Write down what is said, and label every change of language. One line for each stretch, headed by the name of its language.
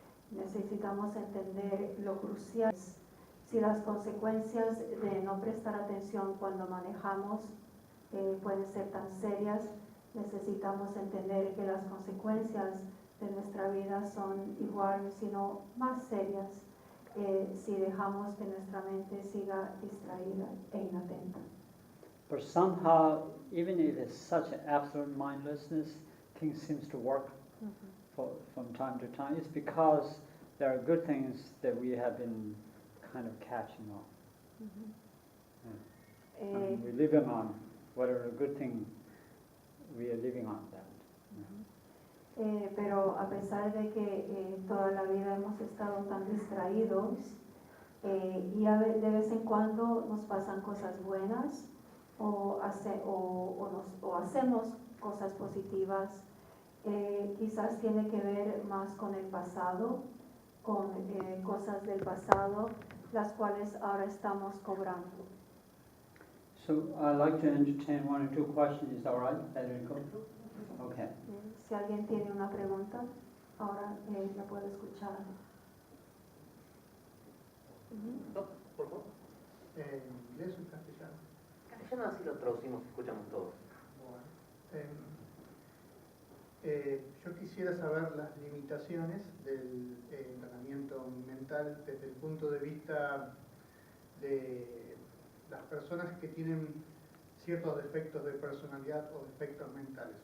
Spanish: Necesitamos entender lo crucial. Si las consecuencias de no prestar atención cuando manejamos pueden ser tan serias, necesitamos entender que las consecuencias de nuestra vida son igual, sino más serias, si dejamos que nuestra mente siga distraída e inatenta.
English: But somehow, even if it's such an absolute mindlessness, things seems to work from time to time. It's because there are good things that we have been kind of catching on. And we living on whatever good thing we are living on that.
Spanish: Pero a pesar de que toda la vida hemos estado tan distraídos y de vez en cuando nos pasan cosas buenas o hacemos cosas positivas, quizás tiene que ver más con el pasado, con cosas del pasado, las cuales ahora estamos cobrando.
English: So I'd like to entertain one or two questions. Is that all right, Federico? Okay.
Spanish: Si alguien tiene una pregunta, ahora la puedo escuchar. No, por favor. ¿En inglés o en castellano? Castellano así lo traducimos, escuchamos todos. Bueno, yo quisiera saber las limitaciones del entrenamiento mental desde el punto de vista de las personas que tienen ciertos defectos de personalidad o defectos mentales.